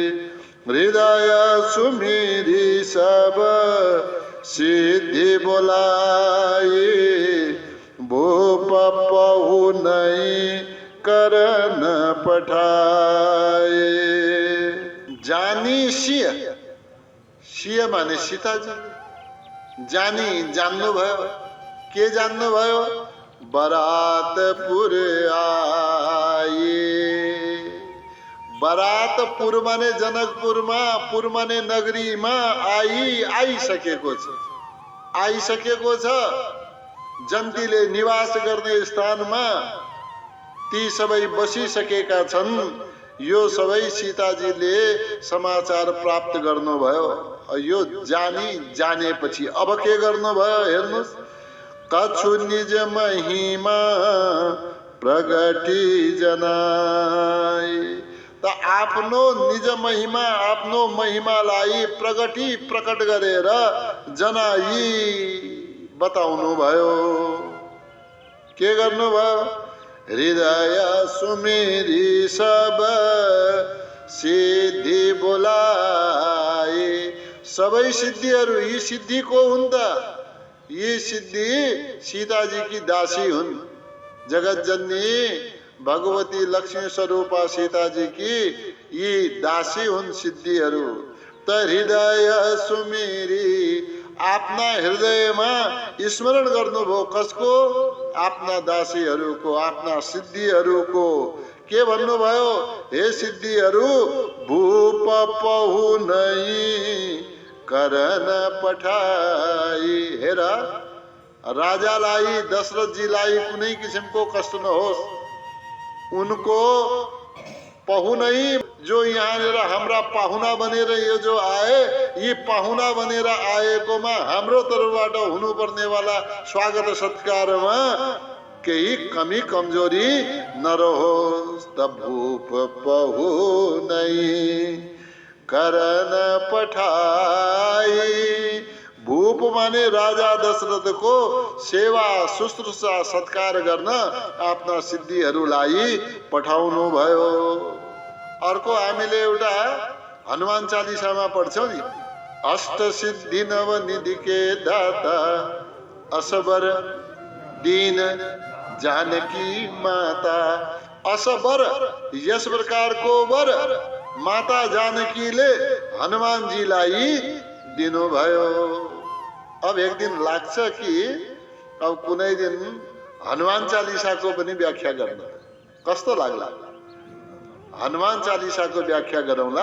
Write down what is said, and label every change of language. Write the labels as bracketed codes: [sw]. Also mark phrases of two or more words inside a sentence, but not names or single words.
[awa] हृदय सुमिरी सब सिद्धि बोलाई, भूप पहु नहीं करन पठाए। [ne] जानी सिय, सिय माने सीताजी। जानी जान्नु भयो, के जान्नु भयो? बरातपुर आए। बरातपुर माने जनकपुरमा, पुर माने नगरीमा आइसकेको छ, आइसकेको छ। जन्तीले निवास गर्ने स्थानमा ती सबै बसिसकेका छन्। यो सबै सीताजीले समाचार प्राप्त गर्नुभयो। यो जानेपछि अब के गर्नुभयो हेर्नुस्। [awa] कछु निज महिमा प्रगति जनाई। [ne] त आफ्नो निज महिमा, आफ्नो महिमालाई प्रकट गरेर जनाई बताउनु भयो। के गर्नुभयो? [awa] हृदय सुमेरी सब सिद्धि बोलाए। [ne] सबै सिद्धिहरू यी सिद्धि को हुन् त? यी सिद्धि सीताजी की दासी हुन्। जगत जननी भगवती लक्ष्मी स्वरूपा सीताजी की यी दासी हुन् सिद्धिहरू। त हृदय सुमेरी, आफ्ना हृदयमा स्मरण गर्नुभयो। कसको? आफ्ना दासीहरूको, आफ्ना सिद्धिहरूको। के भन्नुभयो? [awa] हे सिद्धिहरू, भूप पहु नहीं करन पठाई। [ne] हेर, राजालाई दशरथजीलाई कुनै किसिमको कष्ट नहोस्। उनको [awa] पहु नहीं, [ne] जो यहाँनिर हाम्रा पाहुना बनेर यो जो आए, यी पाहुना बनेर आएकोमा हाम्रो तर्फबाट हुनुपर्नेवाला स्वागत सत्कारमा केही कमी कमजोरी नरहोस्। [awa] त भूप पहु नहीं करन पठाई। [ne] भूप माने राजा दशरथको सेवा शुश्रूषा सत्कार गर्न आफ्ना सिद्धिहरूलाई पठाउनु भयो। अर्को हामीले एउटा हनुमान चालिसामा पढ्छौं नि, [awa] अष्ट सिद्धि नव निधि के दाता, असबर दीन जानकी माता। [ne] असबर, यस प्रकारको वर माता जानकीले हनुमानजीलाई दिनुभयो। अब एक दिन लाग्छ कि अब कुनै दिन हनुमान चालिसाको पनि व्याख्या गर्न। कस्तो लाग्ला? हनुमान चालिसाको व्याख्या गरौँला।